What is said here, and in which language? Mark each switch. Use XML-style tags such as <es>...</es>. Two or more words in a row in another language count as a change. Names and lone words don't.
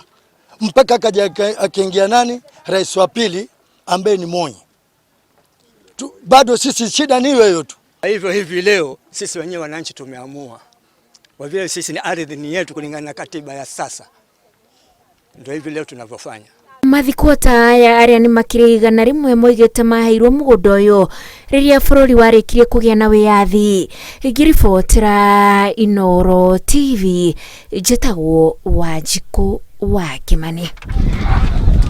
<sw>Mpaka akaja akaingia nani? Rais wa pili ambaye ni Moi. Bado sisi shida ni hiyo tu. Hivyo hivi leo sisi wenyewe wananchi tumeamua. Kwa vile sisi ni ardhi ni yetu kulingana na katiba ya sasa. Ndio hivi leo tunavyofanya.</sw> <ki>Mathikuota aya arĩa nĩ makĩrĩ 100 moigĩte maheirwo mũgũnda ũyũ rĩrĩa bũrũri warĩkirie kũgĩa na wĩyathi. Ngĩribotera Inooro TV, njĩtagwo Wanjikũ wa Kimani.</ki>